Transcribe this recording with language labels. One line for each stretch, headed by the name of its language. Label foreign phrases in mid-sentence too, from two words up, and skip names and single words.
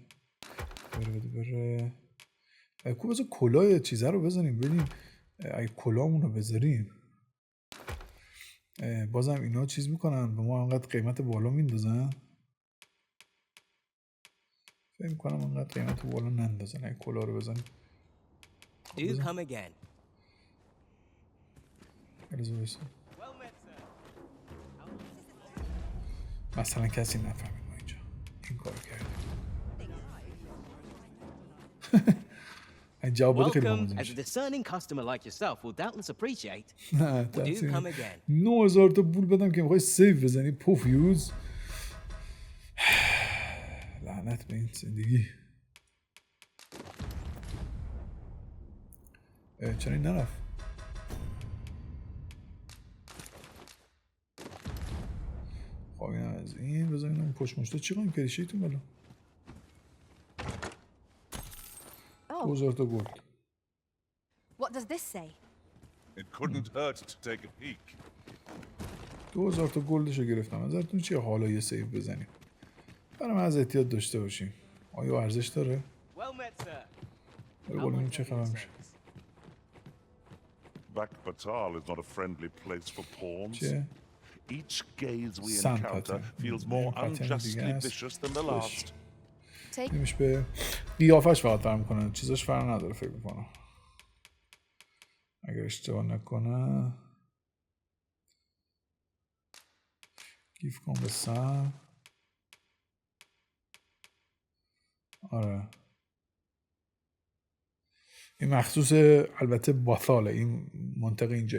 Persian: بره اگه بذار کلاه چیزه رو بزنیم ببینیم. اگه کلاهمون رو بذاریم بازم اینا چیز میکنن به ما انقدر قیمت بالا میندازن. فکر میکنم انقدر قیمت بالا نندازن اگه کلاه رو بزنیم.
English: Do come again.
Persian: مثلا کسی نفهمید ما اینجا این کارو کردیم. جواب خیلی
English: Welcome, as a discerning customer like yourself will doubtless appreciate. Do come again.
Persian: 9000 تا پول بدم که میخوای سیف بزنی پوفیوز. لعنت به این زندگی. چرا این نرفت؟ خب این از این بزنیم اون پشت مشتا چی قایم کردی شیطون بلا 2000 تا گلد.
English: What does this say? It couldn't hurt to take a peek.
Persian: 2000 تا گلدشو گرفتم. نظرتون چیه حالا یه سیو بزنیم؟ برای من از احتیاط داشته باشیم. آیا ارزش داره؟ برو بولیم چه خبر میشه.
English: Bakbatal is not a friendly place for pawns.
Persian: چیه؟
English: Each gaze we encounter feels more unjustly vicious than the last.
Persian: نمیشه به قیافش فقط فرق میکنه. چیزاش فرق نداره فکر میکنم. اگر اشتباه نکنه گیف کن به سم. آره این مخصوص البته باثاله این منطقه اینجا.